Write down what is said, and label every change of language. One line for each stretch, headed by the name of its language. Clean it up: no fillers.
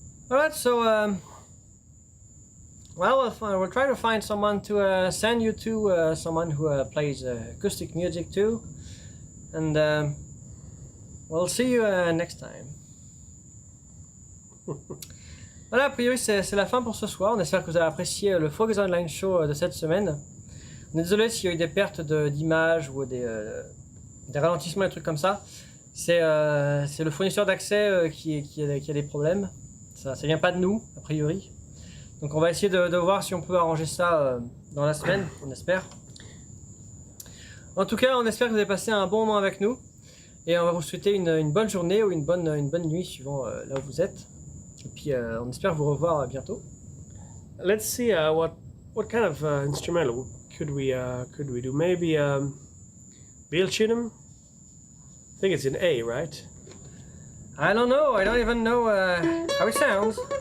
English: Alright, so well, we'll try to find someone to send you to, someone who plays acoustic music too, and we'll see you next time.
French: Voilà, a priori c'est la fin pour ce soir. On espère que vous avez apprécié le Focus Online Show de cette semaine. On est désolé s'il y a eu des pertes d'images ou des ralentissements, des trucs comme ça. C'est le fournisseur d'accès qui a des problèmes. Ça vient pas de nous, a priori. Donc on va essayer de voir si on peut arranger ça dans la semaine, on espère. En tout cas, on espère que vous avez passé un bon moment avec nous. Et on va vous souhaiter une bonne journée ou une bonne nuit suivant là où vous êtes. Et puis on espère vous revoir bientôt.
English: Let's see what kind of instrumental could we do? Maybe Bill Chittum. I think it's in A, right? I don't know. I don't even know how it sounds.